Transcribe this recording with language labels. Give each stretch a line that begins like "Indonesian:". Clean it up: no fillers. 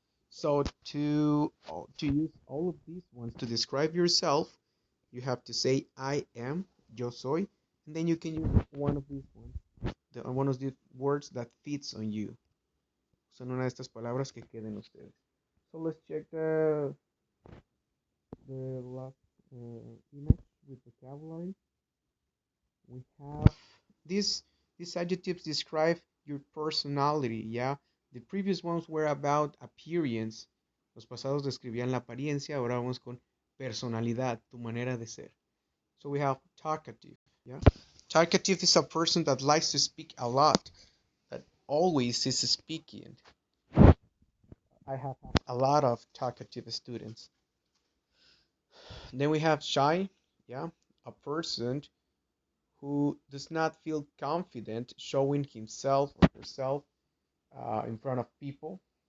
English: So to use all of these ones to describe yourself, you have to say I am,
Spanish: yo soy,
English: and then you can use one of these ones, one of these words that fits on you.
Spanish: Son una de estas palabras que queden ustedes.
English: So let's check the last image with vocabulary. We have these these adjectives describe your personality, yeah. The previous ones were about appearance.
Spanish: Los pasados describían la apariencia, ahora vamos con personalidad, tu manera de ser.
English: So we have talkative, yeah. Talkative is a person that likes to speak a lot, that always is speaking. I have a lot of talkative students. Then we have shy, yeah, a person who does not feel confident showing himself or herself in front of people.